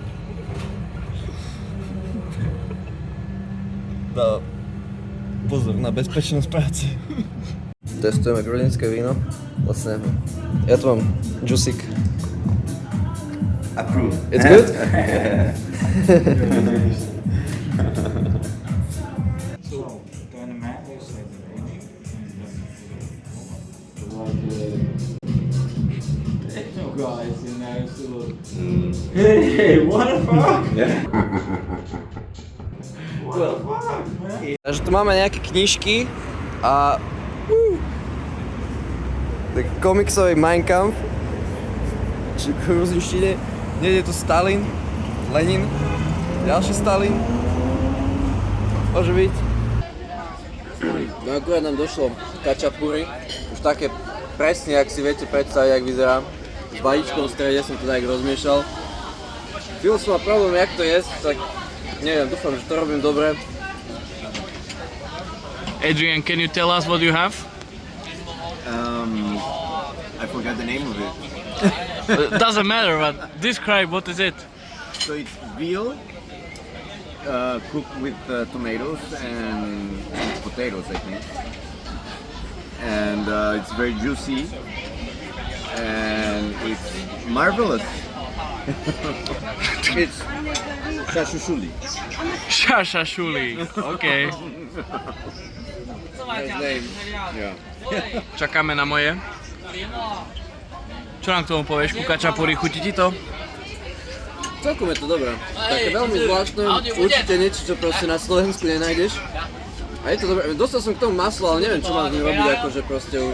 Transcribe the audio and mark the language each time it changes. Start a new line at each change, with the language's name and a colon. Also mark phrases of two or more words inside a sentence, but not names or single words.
Slovak: Dá pozor na bezpečnosť práce. Testujeme gruzínske víno. Vlastne, ja tu mám džusík.
English: Approved. It's good? Hey, what the fuck? Takže tu máme nejaké knižky a tak komiksový Mein Kampf, či v gruzínštine, nie je tu Stalin, Lenin, ďalší Stalin, môže byť. No akurát nám došlo kačapuri, už také presne, ak si viete predstaviť, jak vyzerá. S balíčkom v strede som to tak rozmiešal. Chvíľu som mal problém, jak to jesť, tak neviem, dúfam, že to robím dobre. Adrian, can you tell us what you have? I forgot the name of it. Doesn't matter, but describe what is it. So it's veal cooked with tomatoes and potatoes, I think. And it's very juicy and it's marvelous. It's shashushuli. Shashashuli, okay. Nice name. Yeah.
Slovak: Čakáme na moje. Čo nám k tomu povieš ku kačapuri, chutí ti to? Celkom je to dobré. Také veľmi zvláštne, určite niečo, čo proste na Slovensku nenájdeš. A je to dobré. Dostal som k tomu maslo, ale neviem, čo mám s ním robiť, akože proste už...